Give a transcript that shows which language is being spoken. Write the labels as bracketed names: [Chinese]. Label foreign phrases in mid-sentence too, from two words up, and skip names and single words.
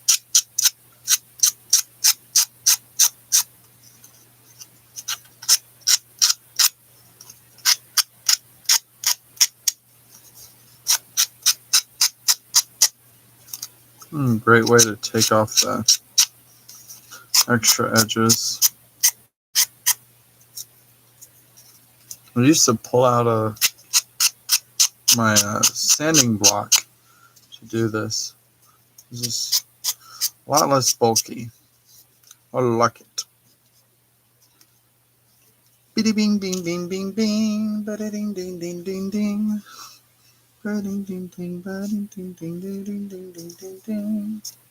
[English] Great way to take off the extra edges. I used to pull out my sanding block to do this. It's just a lot less bulky. I like it. Biddy bing bing bing bing bing, ba ding ding ding ding ding, ba ding ding ding, ba ding ding ding ding ding ding ding ding ding.